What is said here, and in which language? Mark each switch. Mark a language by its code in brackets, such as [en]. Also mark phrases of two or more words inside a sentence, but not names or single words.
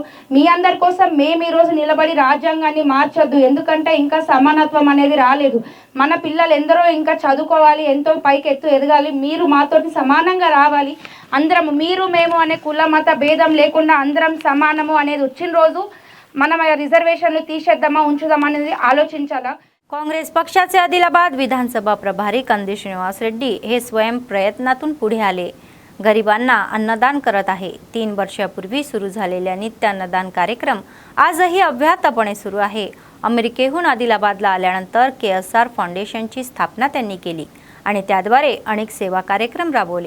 [te] మీ అందరి కోసం మేము ఈరోజు నిలబడి రాజ్యాంగాన్ని మార్చొద్దు, ఎందుకంటే ఇంకా సమానత్వం అనేది రాలేదు. మన పిల్లలు ఎందరో ఇంకా చదువుకోవాలి, ఎంతో పైకి ఎదగాలి. మీరు మాతోటి సమానంగా రావాలి. అందరం మీరు మేము అనే కుల మత భేదం లేకుండా అందరం సమానము అనేది వచ్చిన రోజు మనం రిజర్వేషన్లు తీసేద్దామా ఉంచుదామా అనేది आलोचिंचाला. [mr] काँग्रेस पक्षाचे आदिलाबाद विधानसभा प्रभारी कंदी श्रीनिवास रेड्डी हे स्वयं प्रयत्नातून पुढे आले. गरिबांना अन्नदान करत आहे. 3 वर्षापूर्वी सुरू झालेल्या नित्य अन्नदान कार्यक्रम आजही अव्याहतपणे सुरू आहे. अमेरिकेहून आदिलाबादला आल्यानंतर KSR फाउंडेशनची स्थापना त्यांनी केली आणि त्याद्वारे अनेक सेवा कार्यक्रम राबवले.